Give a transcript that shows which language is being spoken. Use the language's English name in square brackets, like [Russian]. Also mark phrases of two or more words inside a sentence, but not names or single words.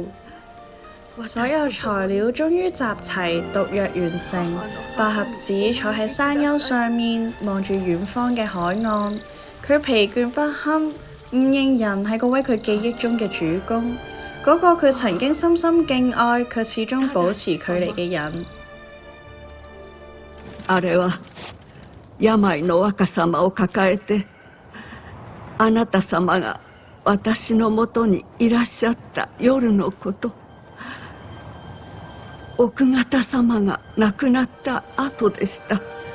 [Cantonese] 所有材料終於集齊，毒藥完成。百合子坐喺山丘上面，望住遠方嘅海岸。佢疲倦不堪，唔認人係嗰位佢記憶中嘅主公，嗰個佢曾經深深敬愛卻始終保持距離嘅人。 [Japanese] あれは病の若様を抱えて、あなた様が私のもとにいらっしゃった夜のこと。奥方様が亡くなった後でした。